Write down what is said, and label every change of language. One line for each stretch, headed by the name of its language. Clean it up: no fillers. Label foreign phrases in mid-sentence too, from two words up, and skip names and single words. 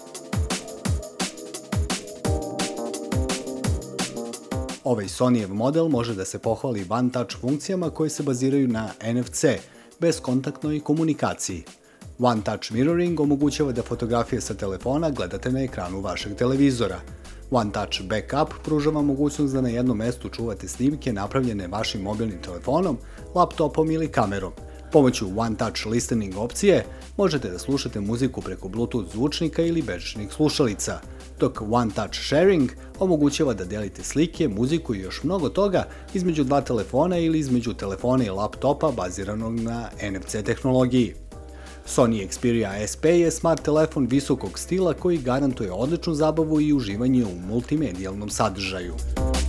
Serbian: Ovaj Sonyjev model može da se pohvali one-touch funkcijama koje se baziraju na NFC, bezkontaktnoj komunikaciji.
English: One-touch mirroring
Serbian: omogućava da fotografije sa telefona gledate na ekranu vašeg televizora.
English: One-touch backup
Serbian: pruža vam mogućnost da na jednom mestu čuvate snimke napravljene vašim mobilnim telefonom, laptopom ili kamerom. Pomoću
English: one-touch listening
Serbian: opcije možete da slušate muziku preko Bluetooth zvučnika ili bežičnih slušalica, dok
English: one-touch sharing
Serbian: omogućava da delite slike, muziku i još mnogo toga između dva telefona ili između telefona i laptopa baziranog na NFC tehnologiji. Sony Xperia SP je smart telefon visokog stila koji garantuje odličnu zabavu i uživanje u multimedijalnom sadržaju.